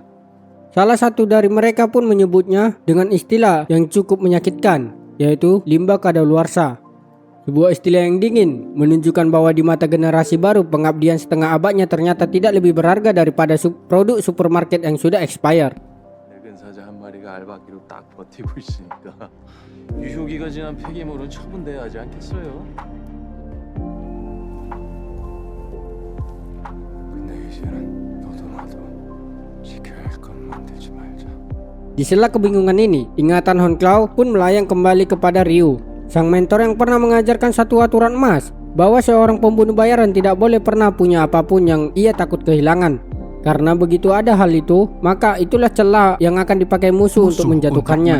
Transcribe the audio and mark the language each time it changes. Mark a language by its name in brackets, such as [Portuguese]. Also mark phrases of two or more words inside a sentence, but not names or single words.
[Indonesian] Salah satu dari mereka pun menyebutnya dengan istilah yang cukup menyakitkan, yaitu limbah kadaluarsa. Sebuah istilah yang dingin, menunjukkan bahwa di mata generasi baru pengabdian setengah abadnya ternyata tidak lebih berharga daripada produk supermarket yang sudah expired. [Korean] 사자 한 마리가 알바기로 딱 버티고 있으니까 유효기가 지난 폐기물은 처분돼야 하지 않겠어요? 근데 이제는 너도 나도 지켜야 할 건 만들지 말자. [Indonesian] Di sela kebingungan ini, ingatan Hornclaw pun melayang kembali kepada Ryu, sang mentor yang pernah mengajarkan satu aturan emas, bahwa seorang pembunuh bayaran tidak boleh pernah punya apapun yang ia takut kehilangan. Karena begitu ada hal itu, maka itulah celah yang akan dipakai musuh untuk menjatuhkannya.